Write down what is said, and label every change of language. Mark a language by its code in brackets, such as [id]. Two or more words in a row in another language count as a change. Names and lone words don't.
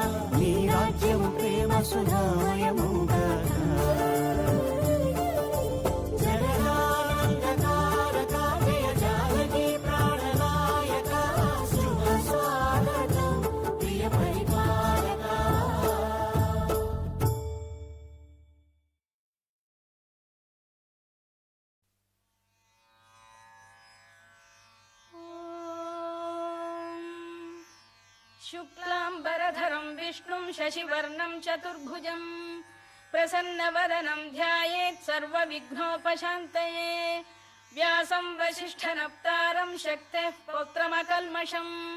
[te] నీ రాజ్యము ప్రేమ సుధామయముగాక జగదానందకారక జయ జానకి ప్రాణనాయక శుభ స్వాగతం ప్రియ పరిపాలక [sa] शुक्लाम्बरधरं विष्णुं शशिवर्णं चतुर्भुजं प्रसन्नवदनं ध्यायेत् सर्वविघ्नोपशान्तये व्यासं वसिष्ठनप्तारं शक्तेः पौत्रमकल्मषम्